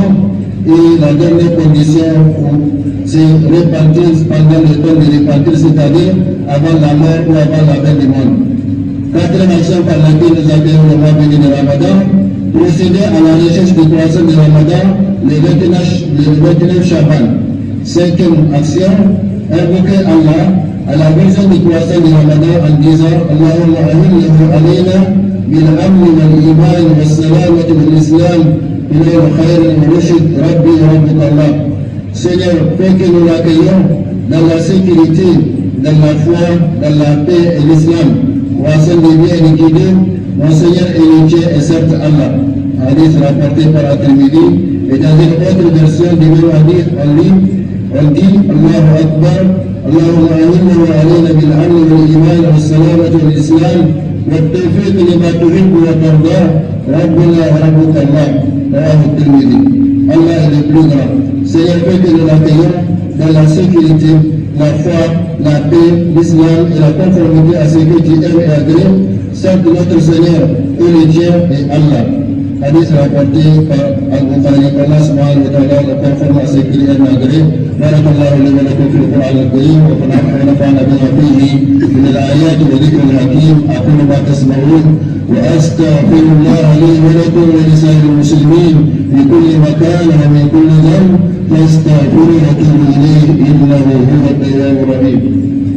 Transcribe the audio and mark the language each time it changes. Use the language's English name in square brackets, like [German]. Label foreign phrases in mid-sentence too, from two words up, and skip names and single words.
[French] Et la dernière condition, c'est repentir pendant le temps de repentir, c'est-à-dire avant la mort ou avant la fin du monde. Quatrième action par laquelle nous accueillons le mois béni de Ramadan, procéder à la recherche du croissant de Ramadan le 29 Chaban. Cinquième action, invoquer Allah à la vision du croissant de Ramadan en disant [Arabic] اللهم أهله علينا بالأمن والإيمان والسلامة والإسلام إلى الخير والرشد ربي وربك الله. [French] Seigneur, fais que nous l'accueillons dans la sécurité, dans la foi, dans la paix et l'islam. Croissant de bien et de guidé, mon Seigneur et le Dieu est certes Allah. Hadith rapporté par At-Tirmidhi. Et dans une autre version du même hadith, on dit [Arabic] الله أكبر اللهم أهلنا وعلينا بالأمن والإيمان والسلامة والإسلام والتوفيق لما تحب وترضى ربنا وربك الله. [French] Rawahu At-Tirmidhi. Allah est le plus grand. Seigneur, fais que nous l'accueillons dans la sécurité, la foi, la paix, l'islam et la conformité à ce que tu aimes et agrées. Certes, notre Seigneur et le Dieu est Allah. Hadith rapporté par Al-Bukhari, Allah [Arabic] سبحانه وتعالى, [French] conforme à ce qu'il aime et agrée. [Arabic] بارك الله لي ولكم في القرآن الكريم ونفعنا بما فيه من الآيات وذكر الحكيم. أقول ما تسمعون وأستغفر الله لي ولكم ولسائر المسلمين في كل مكان ومن كل ذنب فاستغفروه وتوبوا إليه إنه هو التواب الرحيم.